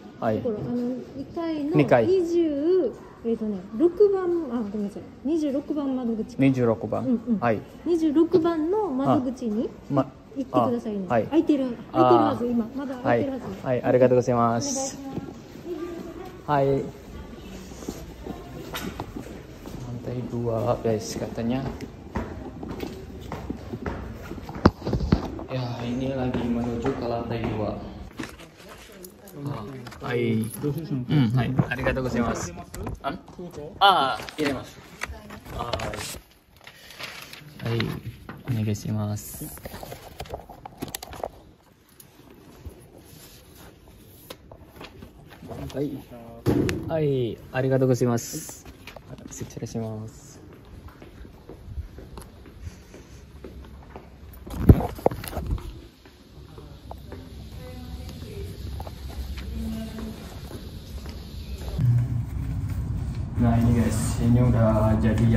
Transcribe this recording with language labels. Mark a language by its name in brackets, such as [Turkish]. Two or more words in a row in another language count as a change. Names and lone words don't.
[Japanese] ところ2階の26番、ごめんなさい、26番窓口。26番。はい。26番の窓口に行ってくださいね。空いてるはず、今まだ空いてるはず。はい、ありがとうございます。 [Indonesian] はい。Lantai 2 guys katanya ya, ini lagi menuju ke lantai 2. [Japanese] はい。はい, ありがとうございます. Iremasu. はい、お願いします. はい、ありがとうございます. 失礼します。 [Indonesian] Nah ini guys, ini udah jadi ya.